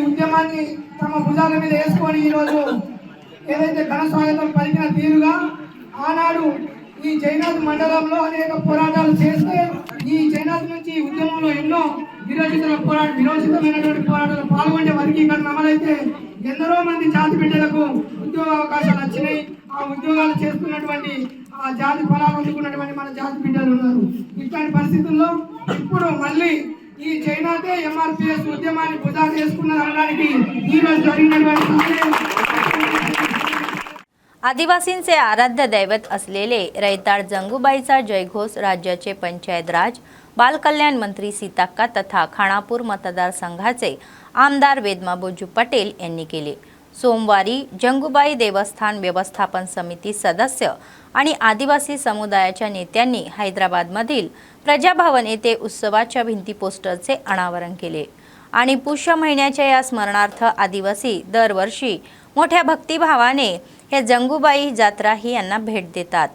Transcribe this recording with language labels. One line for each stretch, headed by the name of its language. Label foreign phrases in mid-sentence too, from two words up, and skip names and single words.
Telugu: ఉద్యమాన్ని తమ భుజాల మీద వేసుకొని ఈరోజు ఏదైతే ఘన స్వాగతం పలికిన తీరుగా ఆనాడు ఈ జైనాథ్ మండలంలో అనేక పోరాటాలు చేస్తే ఈ జైనాథ్ నుంచి ఈ ఉద్యమంలో ఎన్నో విరోచితమైనటువంటి పోరాటాలు పాల్గొనే వర్గీకరణ అమలైతే ఎందరో మంది జాతి బిడ్డలకు ఉద్యోగ అవకాశాలు వచ్చినాయి. ఆ ఉద్యోగాలు చేస్తున్నటువంటి ఆ జాతి ఫలాలు అందుకున్నటువంటి మన జాతి బిడ్డలు ఉన్నారు. ఇట్లాంటి పరిస్థితుల్లో ఇప్పుడు మళ్ళీ ఈ చైనాతే ఎంఆర్పిఎస్ ఉద్యమాన్ని భుజాలు చేసుకున్నది అనడానికి ఈరోజు జరిగినటువంటి
Marathi: आदिवासींचे आराध्य दैवत असलेले रैताळ जंगूबाईचा जयघोष राज्याचे पंचायत राज बालकल्याण मंत्री सीताक्का तथा खानापूर मतदारसंघाचे आमदार वेदमाबोजू पटेल यांनी केले. सोमवारी जंगूबाई देवस्थान व्यवस्थापन समिती सदस्य आणि आदिवासी समुदायाच्या नेत्यांनी हैदराबादमधील प्रजाभवन येथे उत्सवाच्या भिंती पोस्टरचे अनावरण केले आणि पुष्य महिन्याच्या या स्मरणार्थ आदिवासी दरवर्षी मोठ्या भक्तिभावाने हे जंगूबाई जात्रा ही यांना भेट देतात.